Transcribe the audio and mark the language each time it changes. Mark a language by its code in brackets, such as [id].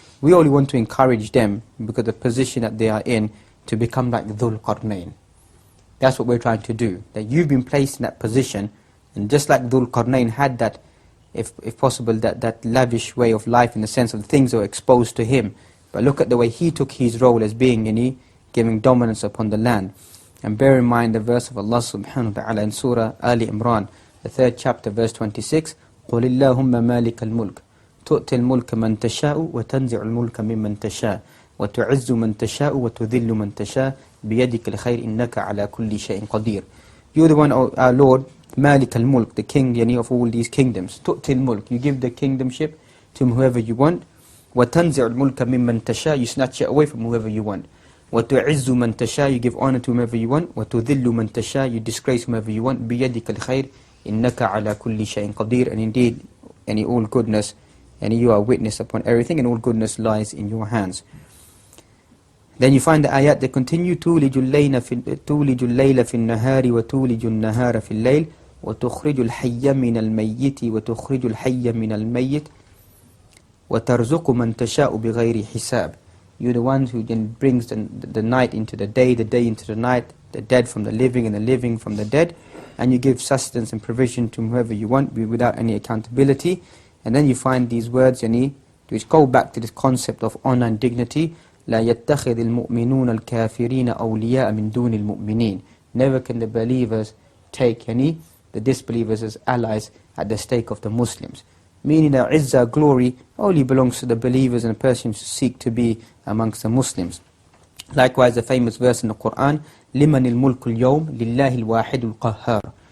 [en] We only want to encourage them because of the position that they are in to become like Dhul Qarnayn. That's what we're trying to do. That you've been placed in that position, and just like Dhul Qarnayn had that, if possible, that lavish way of life in the sense of things that were exposed to him. But look at the way he took his role as being giving dominance upon the land. And bear in mind the verse of Allah subhanahu wa ta'ala in Surah Ali Imran, the 3rd chapter, verse 26, [ar] قُلِ اللَّهُمَّ مَالِكَ الْمُلْكِ تُؤْتِي الْمُلْكَ مَنْ تَشَاءُ وَتَنْزِعُ الْمُلْكَ مِمَّنْ تَشَاءُ وَتُعِزُّ مَنْ تَشَاءُ وَتُذِلُّ مَنْ تَشَاءُ بِيَدِكَ الْخَيْرِ إِنَّكَ عَلَى كُلِّ شَيْءٍ قَدِيرٌ. [en] You're the one, our Lord, Malik al-Mulk, the king of all these kingdoms. [ar] تُؤْتِي الْمُلْكِ, [en] you give the kingdomship to whoever you want. [ar] وَتَنْزِعُ الْمُلْكَ مِمَّنْ تَشَاءُ, [en] you snatch it away from whoever you want. [ar] وَتُعِزُّ مَنْ تَشَاءُ, [en] you give honor to whomever you want. [ar] وَتُذِلُّ مَنْ تَشَاءُ, [en] you disgrace whomever you want. [ar] بِيَدِكَ الْخَيْرِ إِنَّكَ عَلَى كُلِّ شَيْءٍ قَدِيرٌ. [en] And indeed, all goodness, you are witness upon everything, and all goodness lies in your hands. Then you find the ayat that continue, [ar] تُولِجُ اللَّيْلَ فِي النَّهَارِ وَتُولِجُ النَّهَارَ فِي اللَّيْلِ وَتُخْرِجُ الْحَيَّ مِنَ الْمَيِّتِ وَتُخْرِجُ الْحَيَّ مِنَ الْمَيِّتِ وَتَرْزُقُ مَنْ تَشَاءُ بِغَيْرِ حِسَابٍ. [en] You're the one who then brings the night into the day into the night, the dead from the living and the living from the dead, and you give sustenance and provision to whoever you want without any accountability. And then you find these words which go back to this concept of honor and dignity. [ar] لا يتخذ المؤمنون الكافرين أولياء من دون المؤمنين. [en] Never can the believers take the disbelievers as allies at the stake of the Muslims. Meaning that izzah, glory, only belongs to the believers and persons who seek to be amongst the Muslims. Likewise, the famous verse in the Quran, [ar] لِمَنِ الْمُلْكُ الْيَوْمِ لِلَّهِ الْوَاحِدُ الْقَهَّارِ.